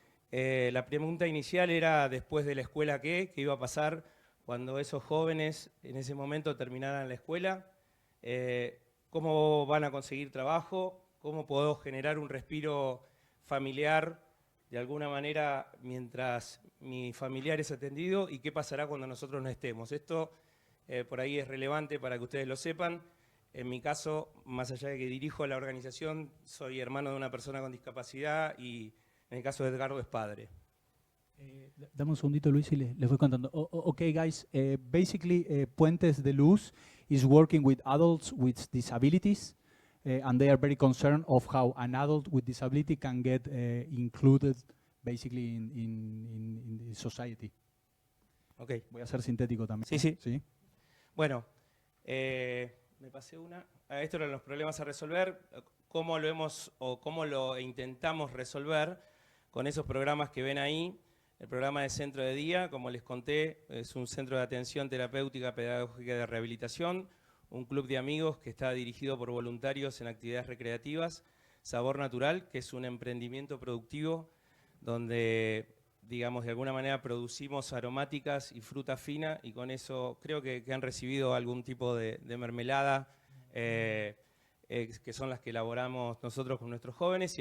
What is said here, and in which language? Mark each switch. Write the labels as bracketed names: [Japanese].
[Spanish] La pregunta inicial era después de la escuela qué iba a pasar cuando esos jóvenes en ese momento terminaran la escuela, cómo van a conseguir trabajo, cómo puedo generar un respiro familiar de alguna manera mientras mi familiar es atendido y qué pasará cuando nosotros no estemos. Esto por ahí es relevante para que ustedes lo sepan. En mi caso, más allá de que dirijo la organización, soy hermano de una persona con discapacidad y en el caso de Edgardo es padre. Dame un segundito, Luis, y les voy contando. [English] Okay, guys, basically Puentes de Luz is working with adults with disabilities, and they are very concerned of how an adult with disability can get included basically in the society. Okay. [Spanish] Voy a ser sintético también. Sí. ¿Sí? Bueno, me pasé una. Estos eran los problemas a resolver. ¿Cómo lo hemos o cómo lo intentamos resolver con esos programas que ven ahí? El programa de centro de día, como les conté, es un centro de atención terapéutica, pedagógica y de rehabilitación, un club de amigos que está dirigido por voluntarios en actividades recreativas, Sabor Natural, que es un emprendimiento productivo donde, digamos, de alguna manera producimos aromáticas y fruta fina y con eso creo que han recibido algún tipo de mermelada, que son las que elaboramos nosotros con nuestros jóvenes.